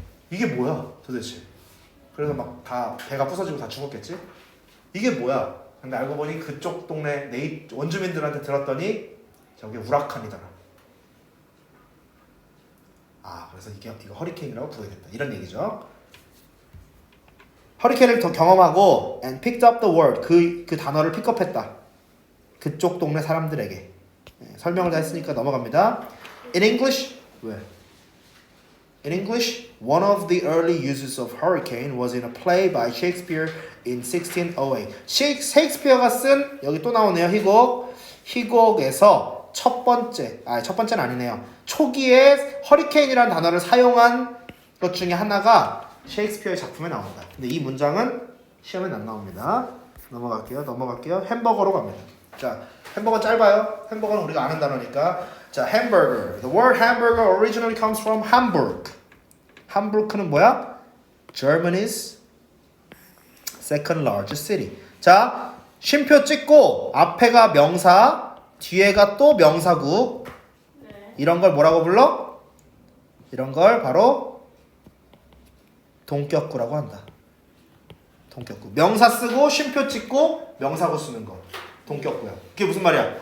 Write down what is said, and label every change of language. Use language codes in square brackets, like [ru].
[ko] 이게 뭐야 도대체. 그래서 막 다 배가 부서지고 다 죽었겠지. 이게 뭐야? 근데 알고 보니 그쪽 동네 원주민들한테 들었더니 저게 우라칸이더라. 아, 그래서 이거 허리케인이라고 부르겠다. 이런 얘기죠. 허리케인을 더 경험하고 [en] and picked up the word. [ko] 그 단어를 픽업했다. 그쪽 동네 사람들에게. 설명을 다 했으니까 넘어갑니다. [en] In English [ko] 왜? [en] In English, one of the early uses of hurricane was in a play by Shakespeare in 1608. [ko] 셰익스피어가 쓴 여기 또 나오네요. 희곡에서 첫 번째는 아니네요. 초기에 허리케인이라는 단어를 사용한 것 중에 하나가 셰익스피어의 작품에 나옵니다. 근데 이 문장은 시험에 안 나옵니다. 넘어갈게요. 햄버거로 갑니다. 자, 햄버거 짧아요. 햄버거는 우리가 아는 단어니까. 자, hamburger. [en] The word hamburger originally comes from Hamburg. [ko] 함부르크는 뭐야? [en] Germany's second largest city. [ko] 자, 쉼표 찍고 앞에가 명사, 뒤에가 또 명사구. 네. 이런 걸 뭐라고 불러? 이런 걸 바로 동격구라고 한다. 동격구. 명사 쓰고 쉼표 찍고 명사구 쓰는 거. 동격구야. 그게 무슨 말이야?